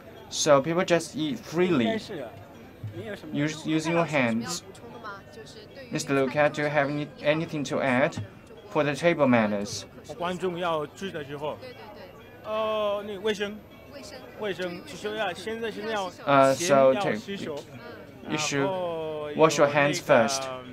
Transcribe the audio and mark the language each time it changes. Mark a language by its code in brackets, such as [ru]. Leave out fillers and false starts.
[en] So people just eat freely, using your hands. Mr. Luca, do you have anything to add for the table manners? [zh] 观众要吃的时候，那卫生，就是要先要洗手， [en] You should wash your hands first.